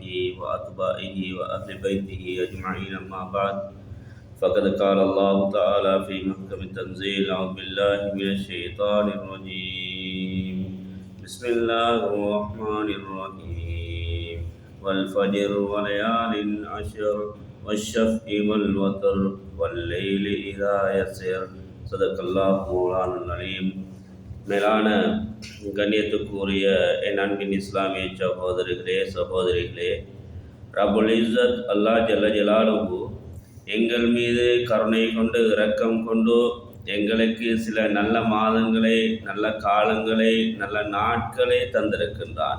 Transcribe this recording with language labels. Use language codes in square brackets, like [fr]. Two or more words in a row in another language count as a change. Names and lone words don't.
[ar] وأتباعه وأهل بيته أجمعين أما بعد فقد قال الله تعالى في محكم التنزيل أعوذ بالله من الشيطان الرجيم بسم الله الرحمن الرحيم والفجر وليال عشر والشفع والوتر والليل إذا يسر صدق الله مولانا العليم. [ta] மேலான கண்ணியத்துக்குரிய என் அன்பின் இஸ்லாமிய சகோதரிகளே, [ar] رب العزة الله جل جلاله [ta] எங்கள் மீது கருணை கொண்டு இரக்கம் கொண்டு எங்களுக்கு சில நல்ல மாதங்களை, நல்ல காலங்களை, நல்ல நாட்களை தந்திருக்கின்றான்.